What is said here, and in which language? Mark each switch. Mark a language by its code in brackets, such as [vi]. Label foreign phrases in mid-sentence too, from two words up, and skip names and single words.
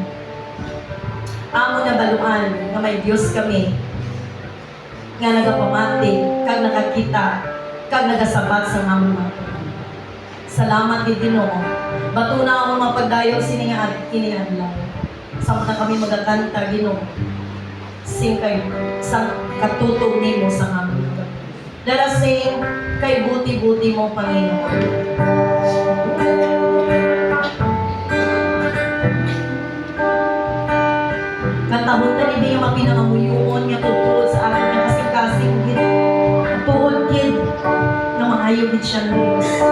[hil] Amo na baluan nga may Dios kami nga nagapamati, kag nakakita, kag nagasabat sa among mga problema. Salamat gid Ginoo. Batuna ang mga pagdayo sining kini adlaw. Samtang kami magakanta Ginoo. Sing kay sa katutog nimo sa amon. [en] Let us sing [hil] kay buti-buti mo Panginoon. Katahon na ni nga mapinangamuyon nga tutulod sa akin nga kasing-kasing gid. Tuod gid na maayo gid siya ng Diyos.